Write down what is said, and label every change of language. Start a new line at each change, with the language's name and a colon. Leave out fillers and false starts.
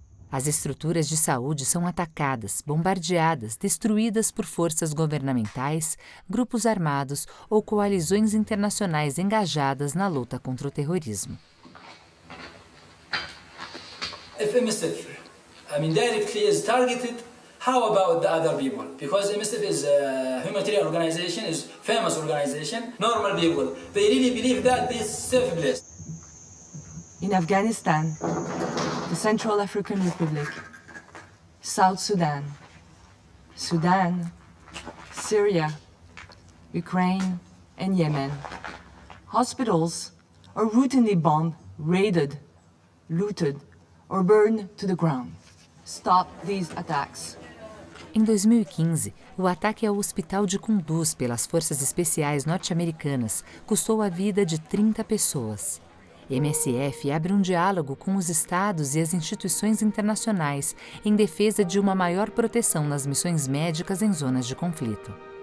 Portuguese: As estruturas de saúde são atacadas, bombardeadas, destruídas por forças governamentais, grupos armados ou coalizões internacionais engajadas na luta contra o terrorismo.
English: Directly is targeted, how about the other people? Because MSF is a humanitarian organization, is famous organization. Normal people, they really believe that this is safe place. In Afghanistan, the Central African Republic, South Sudan, Sudan, Syria, Ukraine, and Yemen, hospitals are routinely bombed, raided, looted, or burned to the ground. Stop these attacks.
Portuguese: Em 2015, o ataque ao hospital de Kunduz pelas forças especiais norte-americanas custou a vida de 30 pessoas. MSF abre um diálogo com os estados e as instituições internacionais em defesa de uma maior proteção nas missões médicas em zonas de conflito.